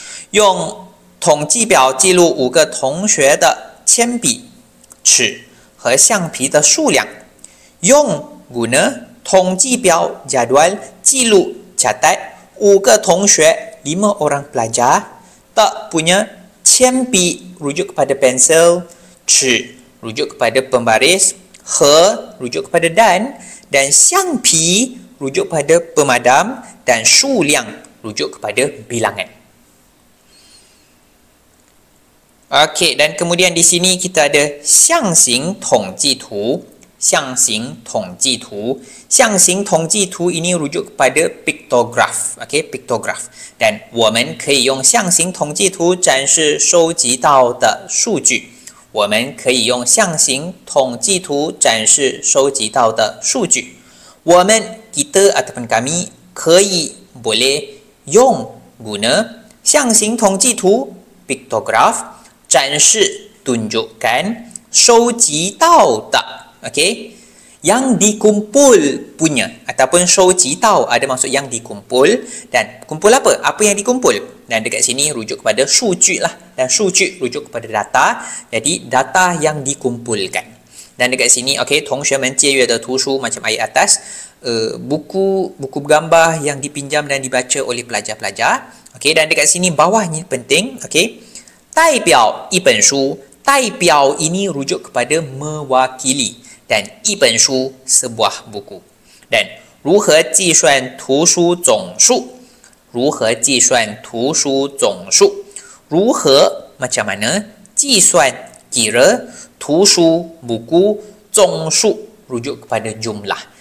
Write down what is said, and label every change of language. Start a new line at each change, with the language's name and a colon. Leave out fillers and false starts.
Chinese: 用统计表记录5个同学的铅笔、尺和橡皮的数量。
Malay: 用 guna 统计表 jadual 记录 catat 5个同学 5 orang pelajar 的 punya 铅笔 rujuk kepada pensel, 尺 rujuk kepada pembaris, 和 rujuk kepada dan 橡皮 rujuk kepada pemadam, dan 数量 rujuk kepada bilangan. Okey, dan kemudian di sini kita ada 象形统计图。象形统计图ini rujuk kepada pictograph. Okey, pictograph.
Chinese: Dan 我们可以用象形统计图展示收集到的数据。我们可以用象形统计图展示收集到的数据。
Malay: 我们 kita ataupun kami 可以 boleh 用 guna 象形统计图 pictograph 展示 tunjukkan 收集到的 okey, yang dikumpul punya, ataupun 收集到 ada maksud yang dikumpul, dan kumpul apa yang dikumpul, dan dekat sini rujuk kepada 数据lah, dan 数据 rujuk kepada data, jadi data yang dikumpulkan. Dan dekat sini okey,
Chinese: 同学们借阅的图书
Malay: macam ayat atas, buku bergambar yang dipinjam dan dibaca oleh pelajar-pelajar. Okey, dan dekat sini bawahnya penting, okey,
Chinese: 代表一本书，代表
Malay: ini rujuk kepada mewakili, dan 一本书 sebuah buku.
Chinese: Dan 如何计算图书总数？如何计算图书总数？
Malay: 如何 macam mana? 计算 kira, 图书 buku, 总数 rujuk kepada jumlah.